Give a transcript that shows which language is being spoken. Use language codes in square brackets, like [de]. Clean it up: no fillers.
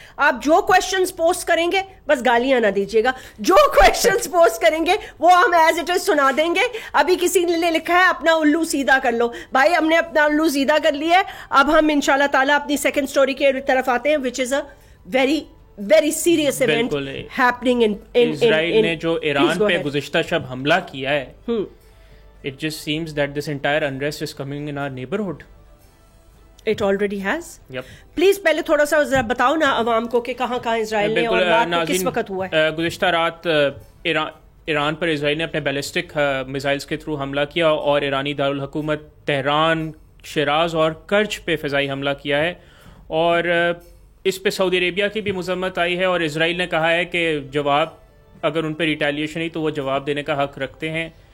[ur] آپ جو questions post کریں گے بس گالیاں نہ دیجیے گا, جو کوشچنز پوسٹ کریں گے وہ ہم [en] as it is [ur] سنا دیں گے. ابھی کسی نے لکھا ہے اپنا الو سیدھا کر لو, بھائی ہم نے اپنا الو سیدھا کر لیا ہے. اب ہم انشاءاللہ تعالیٰ اپنی سیکنڈ سٹوری کے طرف آتے ہیں, [en] which is a very very serious event happening in [ur] اسرائیل نے جو ایران پہ گزشتہ شب حملہ کیا ہے, [en] it just seems that this entire unrest is coming in our neighborhood. It already has. [ur] Please پہلے تھوڑا سا ذرا بتاؤ نا عوام کو کہ کہاں کہاں اسرائیل نے اور رات کو کس وقت ہوا ہے. گزشتہ رات ایران پر اسرائیل نے اپنے بیلسٹک میزائلز کے تھرو حملہ کیا, اور ایرانی دارالحکومت تہران, شیراز اور کرچ پہ فضائی حملہ کیا ہے, اور اس پہ سعودی عربیہ کی بھی مذمت آئی ہے, اور اسرائیل نے کہا ہے کہ جواب اگر ان پہ ریٹیلیشن ہوئی تو وہ جواب دینے کا حق رکھتے ہیں.